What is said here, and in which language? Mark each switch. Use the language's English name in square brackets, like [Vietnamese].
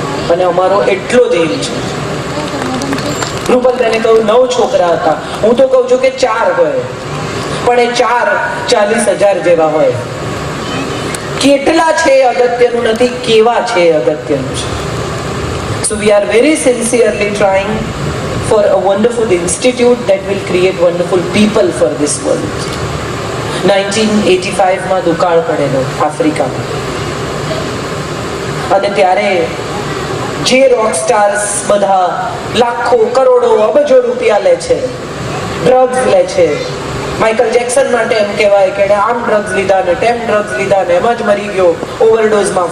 [Gujarati] અને અમારો એટલો જ એમ છે. રૂપલબેને કહ્યું 9 છોકરા હતા, હું તો કહું છું કે 4 હોય, પણ એ 4 40,000 જેવા હોય. કેટલા છે અગત્યનું નથી, કેવા છે અગત્યનું છે. [English] So we are very sincerely trying for a wonderful institute that will create wonderful people for this world. [Gujarati] 1985 માં દુકાળ પડેલો આફ્રિકામાં, અને ત્યારે જે રોક સ્ટાર્સ બધા લાખો, કરોડો, અબજો રૂપિયા લે છે, ડ્રગ્સ લે છે. માઇકલ જેક્સન માટે એમ કહેવાય કે આમ ડ્રગ્સ લીધા ને તેમ ડ્રગ્સ લીધા ને એમાં જ મરી ગયો ઓવરડોઝમાં.